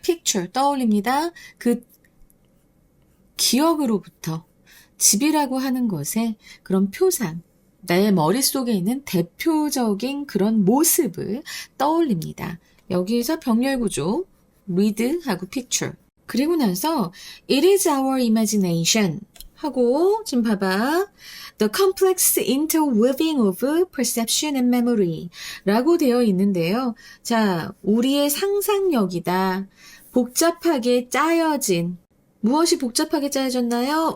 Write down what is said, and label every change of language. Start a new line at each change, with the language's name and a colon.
Korean: picture 떠올립니다. 그 기억으로부터 집이라고 하는 것의 그런 표상 내 머릿속에 있는 대표적인 그런 모습을 떠올립니다. 여기에서 병렬구조, read 하고 picture.
English: 그리고 나서 it is our imagination
Korean: 하고 지금 봐봐.
English: The complex interweaving of perception and memory
Korean: 라고 되어 있는데요. 자, 우리의 상상력이다. 복잡하게 짜여진 무엇이 복잡하게 짜여졌나요?